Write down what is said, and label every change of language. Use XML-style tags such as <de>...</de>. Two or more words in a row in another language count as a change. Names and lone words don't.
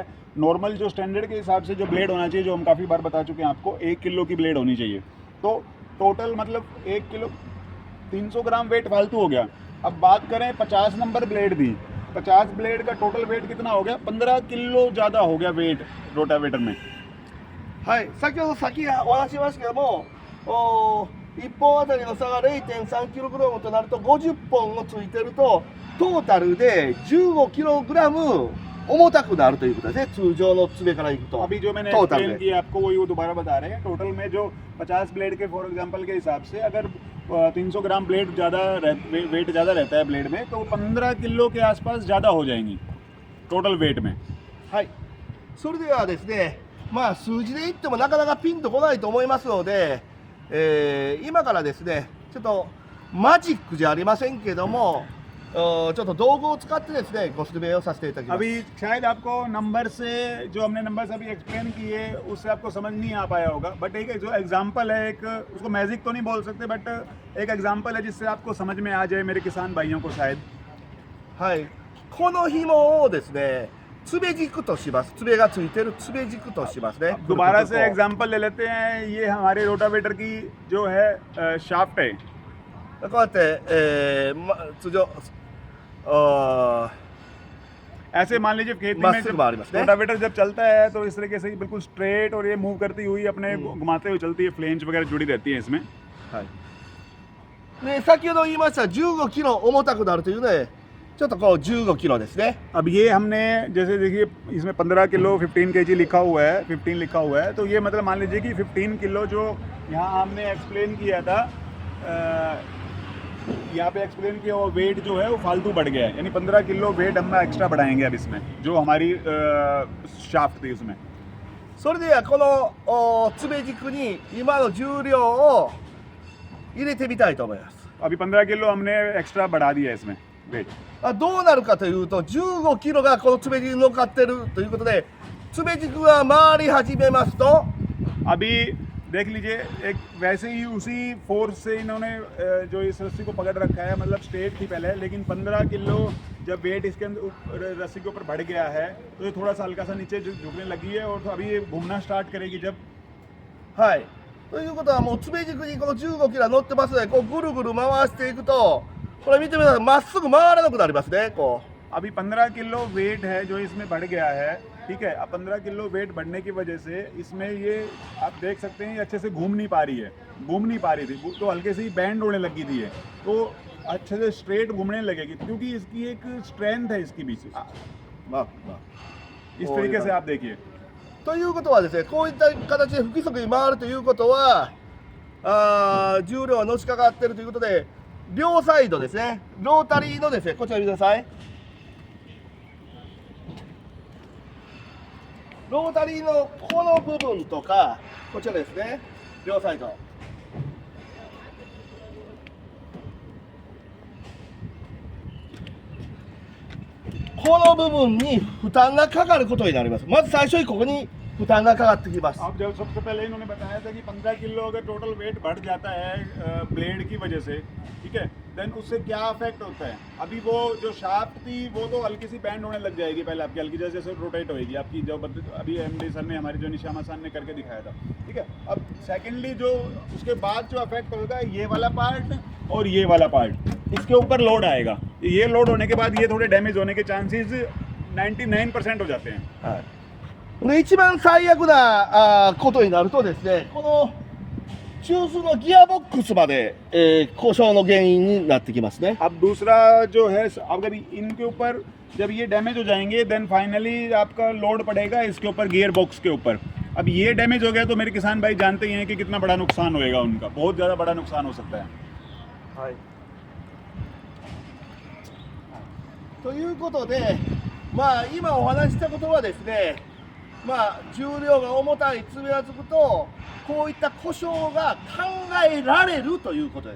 <hi>नॉर्मल जो स्टैंडर्ड के हिसाब से जो ब्लेड होना चाहिए, जो हम काफ़ी बार बता चुके हैं आपको, 1 किलो की ब्लेड होनी चाहिए। तो टोटल मतलब 1 किलो 300 ग्राम वेट फालतू हो गया। अब बात करें 50 नंबर ब्लेड दी, 50 ब्लेड का</hi> <en>total weight</en> <hi>कितना हो गया, 15 किलो ज़्यादा हो गया वेट रोटावेटर में।</hi> <ja>はい、先ほどさっきお話ししましたけども、1本あたりの差が 0.3kg となると50本もついてるとトータルで 15kg 重たくなるということですね、通常の爪からいくと。</ja> <hi>अभी जो मैंने टोटल एक्सप्लेन में किया आपको वही वो दोबारा बता रहे हैं। टोटल में जो 50 ब्लेड के</hi> <en>for example</en> <hi>के हिसाब से अगर 300 ग्राम</hi> <en>blade weight</en> <hi>ज़्यादा रहता है ब्लेड में, तो 15 किलो के आसपास ज़्यादा हो जाएंगी</hi> <en>total weight</en> <hi>में।</hi> <ja>はい、それではですね、まあ数字で言ってもなかなかピンとこないと思いますので、今からですね、ちょっとマジックじゃありませんけども、ちょっと道具を使ってですね、ご説明をさせていただきます。</ja> <hi>अभी शायद आपको नंबर से, जो हमने नंबर्स अभी एक्सप्लेन किए उससे आपको समझ नहीं आ पाया होगा, बट एक जो एग्जांपल है, एक उसको मैजिक तो नहीं बोल सकते, बट एक एग्जांपल है जिससे आपको समझ में आ जाए मेरे किसान भाइयों को शायद।</hi> <ja>はい、この紐をですね、爪軸とします。爪がついてる爪軸としますね。</ja> <hi>दोबारा से एग्जांपल ले लेते हैं। ये हमारे रोटावेटर की जो है शाफ्ट है।</hi> <ja>こうやって、通常</ja> <hi>ऐसे मान लीजिए खेत में मस्त मारी मस्त है। रोटावेटर जब चलता है तो इस तरीके से बिल्कुल स्ट्रेट और ये मूव करती हुई अपने घुमाते हुए चलती है, फ्लेंज वगैरह जुड़ी रहती है इसमें।</hi> <ja>はい、で先ほど言いました15キロ重たくなるというので、ちょっとこう15キロですね。</ja> <hi>अब ये हमने जैसे देखिए इसमें 15 किलो 15 kg लिखा हुआ है, 15 लिखा हुआ है, तो ये मतलब मान लीजिए कि 15 किलो जो यहाँ हमने एक्सप्लेन किया था, यहाँ पे एक्सप्लेन किया वो वेट जो है वो फालतू बढ़ गया है, यानी 15 किलो वेट हम एक्स्ट्रा बढ़ाएंगे अब इसमें, जो हमारी शाफ्ट थी उसमें।</hi> <ja>それではこの爪軸に今の重量を入れてみたいと思います。</ja> <hi>अभी 15 किलो हमने एक्स्ट्रा बढ़ा दिया है इसमें वेट।</hi> <ja>どうなるかというと、15キロがこの爪軸に乗っかってるということで、爪軸が回り始めますと、</ja> <hi>अभी देख लीजिए, एक वैसे ही उसी फोर्स से इन्होंने जो इस रस्सी को पकड़ रखा है, मतलब स्ट्रेट थी पहले, लेकिन 15 किलो जब वेट इसके अंदर रस्सी के ऊपर बढ़ गया है तो ये थोड़ा सा हल्का सा नीचे झुकने लगी है, और तो अभी ये घूमना स्टार्ट करेगी जब।</hi> <ja>はい。ということはもう爪軸にこの15キロ乗ってますので、こうぐるぐる回していくと、これ見てください、まっすぐ回らなくなりますね。こう</ja> <hi>अभी 15 किलो वेट है जो इसमें बढ़ गया है, ठीक है। अब 15 किलो वेट बढ़ने की वजह से इसमें ये आप देख सकते हैं ये अच्छे से घूम नहीं पा रही है, घूम नहीं पा रही थी तो हल्के से ही बैंड होने लगी थी है, तो अच्छे से स्ट्रेट घूमने लगेगी, क्योंकि इसकी एक स्ट्रेंथ है इसकी बीच।</hi> <ja>まあ</ja> <hi>इस तरीके से आप देखिए।</hi> <ja>ということはですね、こういった形で不規則に回るということは、重量がのしかかっているということで、両サイドですね、ロータリーのですね、こちら見てください。ロータリーのこの部分とか、こちらですね、両サイド。この部分に負担がかかることになります。まず最初にここに負担がかかってきます。</ja> <hi>अब जब सबसे पहले इन्होंने बताया था कि 15 किलो अगर</hi> <en>total weight</en> <hi>बढ़ जाता है ब्लेड की वजह से, ठीक है, देन उससे क्या अफेक्ट होता है। अभी वो जो शाफ्ट थी वो तो हल्की सी बैंड होने लग जाएगी, पहले आपकी हल्की जैसे जैसे रोटेट होएगी आपकी, जो अभी</hi> <en>MD sir</en> <hi>ने हमारे जो निशामा सान ने करके दिखाया था, ठीक है। अब सेकेंडली जो उसके बाद जो अफेक्ट होगा ये वाला पार्ट और ये वाला पार्ट, इसके ऊपर लोड आएगा। ये लोड होने के बाद ये थोड़े डैमेज होने के चांसेस 99% हो जाते हैं।</hi> <ja>はいで一番最悪なことになるとですね、この中枢のギアボックスまで、故障の原因になってきますね。</ja> <hi>अब दूसरा जो है, अगर इनके ऊपर जब ये डैमेज हो जाएंगे</hi> <en>then finally</en> <hi>आपका लोड पड़ेगा इसके ऊपर,</hi> <en>gear box</en> <hi>के ऊपर। अब ये डैमेज हो गया तो मेरे किसान भाई जानते ही हैं कि कितना बड़ा नुकसान होएगा उनका, बहुत ज़्यादा बड़ा नुकसान हो सकता है।</hi> <ja>はい、ということで、まあ今お話ししたことはですね、まあ重量が重たい爪がつくとこういった故障が考えられるということです。</ja>